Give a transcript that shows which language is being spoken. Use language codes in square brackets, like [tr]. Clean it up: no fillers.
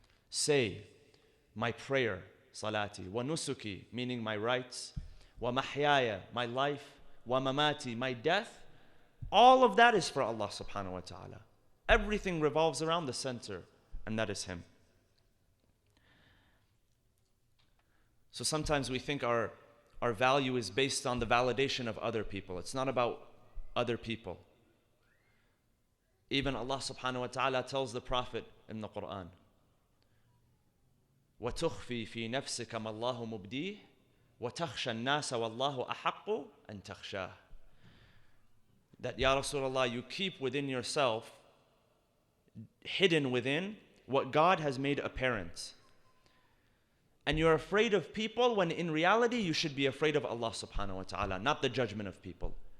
[en] Say, my prayer, salati, wa nusuki, meaning my rights, wa mahyaya, my life, wa mamati, my death, all of that is for Allah subhanahu wa ta'ala. Everything revolves around the center, and that is Him. So sometimes we think our value is based on the validation of other people. It's not about other people. Even Allah subhanahu wa ta'ala tells the Prophet in the Quran, [ar] وَتُخْفِي فِي نَفْسِكَ مَا اللَّهُ مُبْدِيهِ وَتَخْشَى النَّاسَ وَاللَّهُ أَحَقُّ أَن تَخْشَاهُ. [en] That, Ya Rasulullah, you keep within yourself, hidden within, what God has made apparent. And you're afraid of people when in reality you should be afraid of Allah subhanahu wa ta'ala, not the judgment of people.